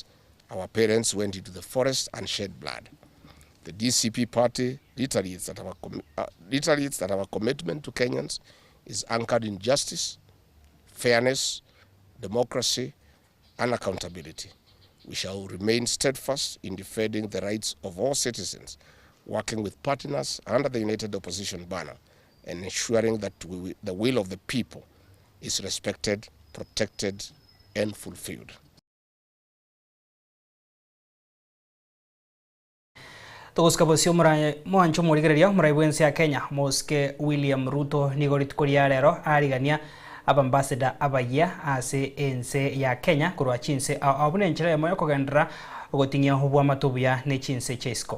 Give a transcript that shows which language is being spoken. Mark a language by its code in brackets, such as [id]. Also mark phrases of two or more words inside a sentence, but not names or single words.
[en] Our parents went into the forest and shed blood. The DCP party reiterates that our commitment to Kenyans is anchored in justice, fairness, democracy, and accountability. We shall remain steadfast in defending the rights of all citizens, working with partners under the United Opposition banner, and ensuring that the will of the people is respected, protected, and fulfilled. [guz] Tuguskabosio mwancho murigereria muraiwensi ya Kenya Moske William Ruto nigoritukuria rero arigania abambassador abaya ase ense ya Kenya kurwa chinse abune nchira ya moyo kugendera ugotingia hubwa matubuya ne chinse chesko.